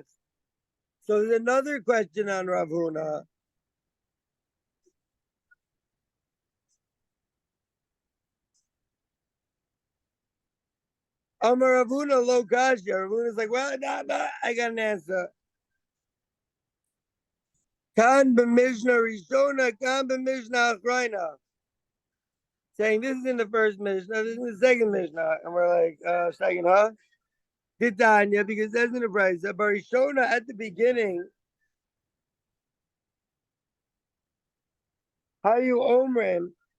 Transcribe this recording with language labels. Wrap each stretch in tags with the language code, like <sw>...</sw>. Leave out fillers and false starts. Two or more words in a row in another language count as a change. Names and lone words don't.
<en>So there's another question on Rav Huna.</en> <he>Amar Rav Huna lo kasha.</he> <en>Rav Huna's like, well, nah, I got an answer.</en> <he>Kan b'mishnah rishona, kan b'mishnah achrayna.</he> <en>Saying this is in the first Mishnah, this is in the second Mishnah. And we're like, second, huh? Titania, because that's in the price. Barishona at the beginning. How you omrim?</en>